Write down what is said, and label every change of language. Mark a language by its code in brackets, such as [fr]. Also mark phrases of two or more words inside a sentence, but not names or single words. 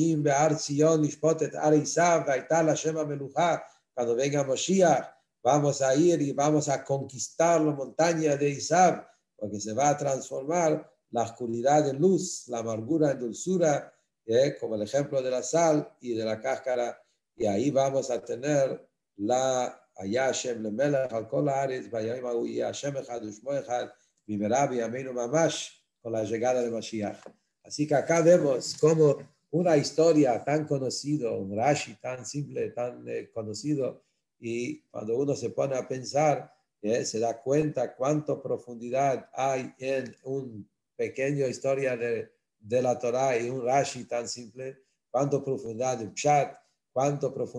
[es] venga Moshiach, vamos a ir y vamos a conquistar la montaña de Isab, porque se va a transformar la oscuridad en luz, la amargura en dulzura, como el ejemplo de la sal y de la cáscara, y ahí vamos a tener la [he] היה השם למלך על כל הארץ, בימים ההוא יהיה השם אחד ושמו אחד, במהרה בימינו ממש, [es] con la llegada de Mashiach. Así que acá vemos como una historia tan conocida, un Rashi tan simple, tan conocido, y cuando uno se pone a pensar, se da cuenta cuánta profundidad hay en una pequeña historia de la Torah y un Rashi tan simple, cuánta profundidad de Pshat, cuánta profundidad